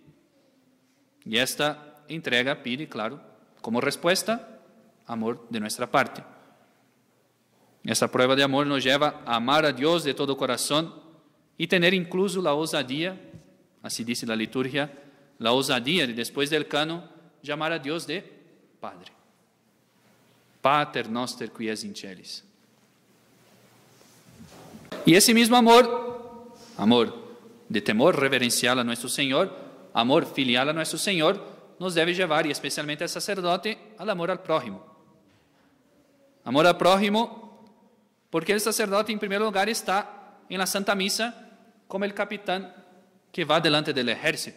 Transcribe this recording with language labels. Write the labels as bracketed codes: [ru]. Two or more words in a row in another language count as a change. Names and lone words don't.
[es] Y esta entrega pide, claro, como respuesta, amor de nuestra parte. Esta prueba de amor nos lleva a amar a Dios de todo corazón y tener incluso la osadía, así dice la liturgia, la osadía de, después del canon, llamar a Dios de Padre. [la] Pater noster qui es in celis. [es] Y ese mismo amor, amor de temor reverencial a nuestro Señor, amor filial a nuestro Señor, nos debe llevar, y especialmente al sacerdote, al amor al prójimo. Amor al prójimo, porque el sacerdote en primer lugar está en la Santa Misa como el capitán que va delante del ejército.